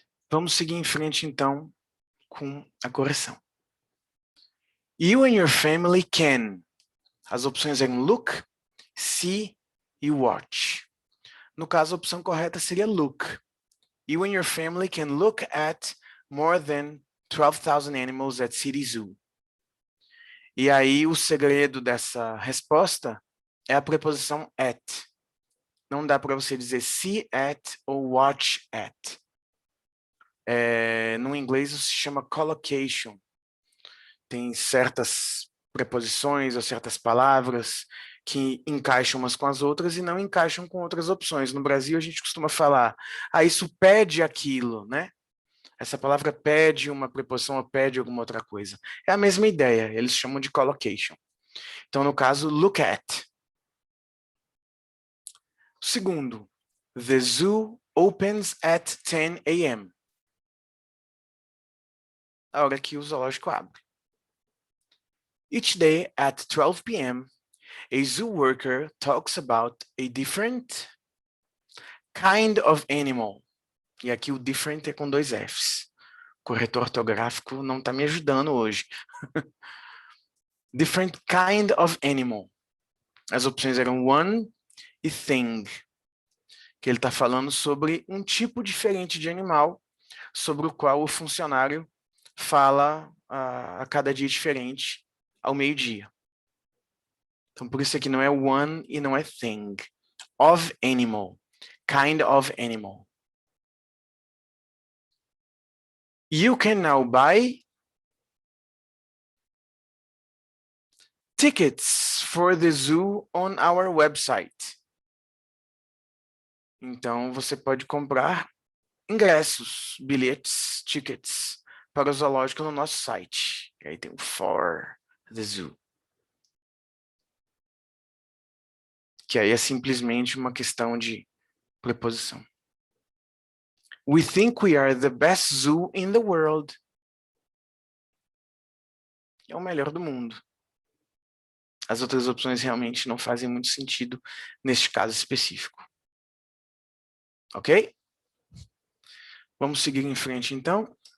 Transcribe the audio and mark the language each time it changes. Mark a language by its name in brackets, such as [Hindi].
[Portuguese] Vamos seguir em frente, então, com a correção. [English] You and your family can. [Portuguese] As opções eram look, see e watch. No caso, a opção correta seria look. [English] You and your family can look at more than 12,000 animals at City Zoo. [Portuguese] E aí, o segredo dessa resposta é a preposição at. Não dá para você dizer see at ou watch at. No inglês isso se chama collocation. Tem certas preposições ou certas palavras que encaixam umas com as outras e não encaixam com outras opções. No Brasil a gente costuma falar, isso pede aquilo, né? Essa palavra pede uma preposição ou pede alguma outra coisa. É a mesma ideia, eles chamam de collocation. Então, no caso, look at. [English] Segundo, the zoo opens at 10 a.m. [Portuguese] A hora que o zoológico abre. [English] Each day at 12 p.m., a zoo worker talks about a different kind of animal. [Portuguese] E aqui o different é com 2 Fs. O corretor ortográfico não está me ajudando hoje. [English] Different kind of animal. [Portuguese] As opções eram one e thing. Que ele está falando sobre um tipo diferente de animal, sobre o qual o funcionário fala a cada dia diferente, ao meio-dia. Então, por isso aqui não é one e não é thing. [English] Of animal. Kind of animal. You can now buy tickets for the zoo on our website. [Portuguese] Então, você pode comprar ingressos, bilhetes, tickets para o zoológico no nosso site. E aí tem o [English] for the zoo. [Portuguese] Que aí é simplesmente uma questão de preposição. [English] We think we are the best zoo in the world. [Portuguese] É o melhor do mundo. As outras opções realmente não fazem muito sentido neste caso específico. Ok? Vamos seguir em frente, então.